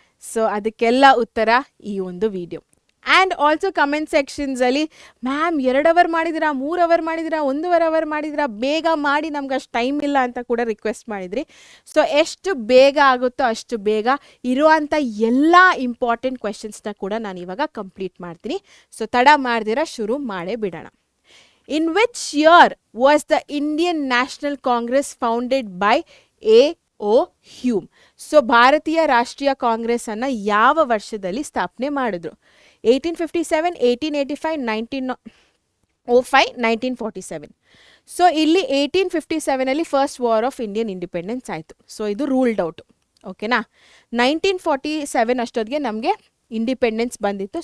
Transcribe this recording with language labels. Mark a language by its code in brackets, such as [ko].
[kn] So ಅದಕ್ಕೆಲ್ಲ ಉತ್ತರ ಈ ಒಂದು video. And also comment ಸೆಕ್ಷನ್ಸಲ್ಲಿ ma'am 2 hour ಮಾಡಿದಿರಾ, 3 hour ಮಾಡಿದಿರಾ, 1.5 hour ಮಾಡಿದಿರಾ, ಬೇಗ ಮಾಡಿ, ನಮ್ಗೆ ಅಷ್ಟು ಟೈಮ್ ಇಲ್ಲ ಅಂತ ಕೂಡ ರಿಕ್ವೆಸ್ಟ್ ಮಾಡಿದ್ರಿ. ಸೊ ಎಷ್ಟು ಬೇಗ ಆಗುತ್ತೋ ಅಷ್ಟು ಬೇಗ ಇರುವಂಥ ಎಲ್ಲ ಇಂಪಾರ್ಟೆಂಟ್ ಕ್ವೆಶನ್ಸ್ನ ಕೂಡ ನಾನು ಇವಾಗ ಕಂಪ್ಲೀಟ್ ಮಾಡ್ತೀನಿ. ಸೊ ತಡ ಮಾಡ್ದಿರ ಶುರು ಮಾಡೇ ಬಿಡೋಣ. [en] In which year was the Indian National Congress founded by A.O. Hume? [kn] So ಭಾರತೀಯ ರಾಷ್ಟ್ರೀಯ ಕಾಂಗ್ರೆಸ್ ಅನ್ನು ಯಾವ ವರ್ಷದಲ್ಲಿ ಸ್ಥಾಪನೆ ಮಾಡಿದ್ರು? 1857, 1885, 1905, 1947. ಸೊ ಇಲ್ಲಿ 1857 first war of Indian independence ಆಯಿತು. ಸೊ ಇದು ರೂಲ್ಡ್ ಔಟು, ಓಕೆನಾ. 1947 ಅಷ್ಟೊತ್ತಿಗೆ ನಮಗೆ ಇಂಡಿಪೆಂಡೆನ್ಸ್ ಬಂದಿತ್ತು.